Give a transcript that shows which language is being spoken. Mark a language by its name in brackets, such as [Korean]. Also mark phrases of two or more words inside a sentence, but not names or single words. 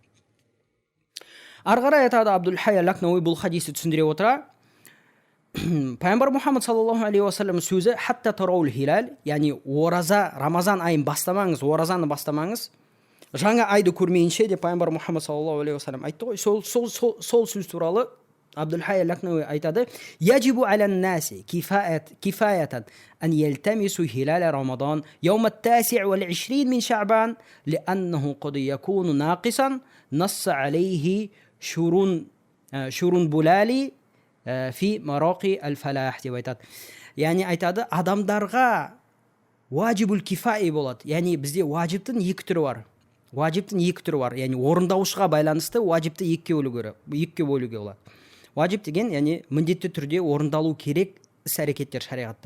[Kazakh] Арғара айтады Абдул-Хай Ал-Лакнауи бұл хадисті түсіндіре отыра, пайғамбар Мұхаммад [Arabic] صلى الله عليه وسلم [Kazakh] сөзі [Arabic] حتى تروا الهلال, [Kazakh] яғни ораза, Рамазан айын бастамаңыз, оразаны бастамаңыз, жаңа айды көрмейінше деп пайғамбар Мұхаммад [Arabic] صلى الله عليه وسلم [Kazakh] айтты ғой. Сол сөз туралы Абдул-Хай Ал-Лакнауи айтады: [Arabic] "يجب على الناس كفاية أن يلتمسوا هلال رمضان يوم التاسع والعشرين من شعبان لأنه قد يكون ناقصا نص عليه الشرنبلالي في مراقي الفلاح" [Kazakh] деп айтады. Яғни айтады, адамдарға [Arabic] الواجب الكفائي [Kazakh] болады. Яғни бізде ваджибтің екі түрі бар. Яғни орындаушыға байланысты ваджибті екіге бөлуге болады. Ваджиб деген, яғни міндетті түрде орындалу керек іс-әрекеттер шариғатта.